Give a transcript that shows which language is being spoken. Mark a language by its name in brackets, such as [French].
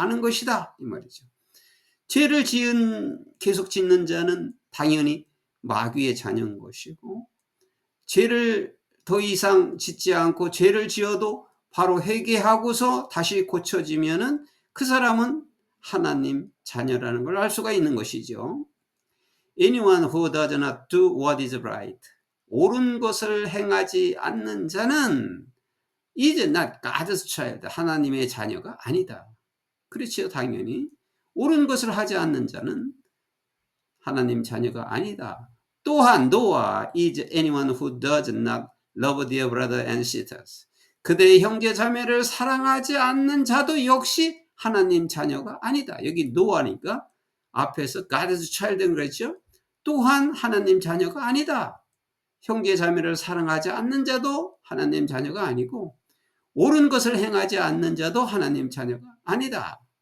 [Korean] 아는 것이다. 이 말이죠. 죄를 계속 짓는 자는 당연히 마귀의 자녀인 것이고 죄를 더 이상 짓지 않고 죄를 지어도 바로 회개하고서 다시 고쳐지면은 그 사람은 하나님 자녀라는 걸 알 수가 있는 것이죠. [English] Anyone who does not do what is right. [Korean] 옳은 것을 행하지 않는 자는 [English] is not God's child. [Korean] 하나님의 자녀가 아니다. 그렇지요, 당연히. 옳은 것을 하지 않는 자는 하나님 자녀가 아니다. 또한 [English] Noah is anyone who does not love their brother and sisters. [Korean] 그들의 형제 자매를 사랑하지 않는 자도 역시 하나님 자녀가 아니다. 여기 노아니까 앞에서 [English] God's child [Korean] 는 그랬죠. 또한 하나님 자녀가 아니다. 형제 자매를 사랑하지 않는 자도 하나님 자녀가 아니고 옳은 것을 행하지 않는 자도 하나님 자녀가 아니다.